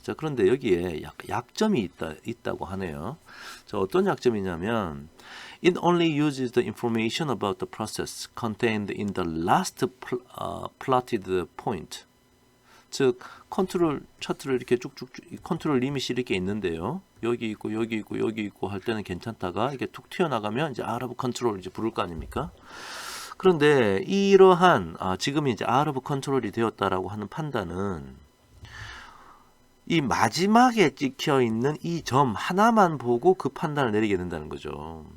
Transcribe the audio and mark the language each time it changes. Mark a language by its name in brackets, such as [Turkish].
[Korean] 자, 그런데 여기에 약점이 있다고 하네요. 자, 어떤 약점이냐면 [English] It only uses the information about the process contained in the last plotted point. [Korean] 즉 컨트롤 차트를 이렇게 쭉쭉 컨트롤 리밋이 이렇게 있는데요. 여기 있고 여기 있고 여기 있고 할 때는 괜찮다가 이게 툭 튀어나가면 이제 out of control 이제 부를 거 아닙니까? 그런데 이러한 지금 이제 out of control이 되었다라고 하는 판단은 이 마지막에 찍혀 있는 이 점 하나만 보고 그 판단을 내리게 된다는 거죠.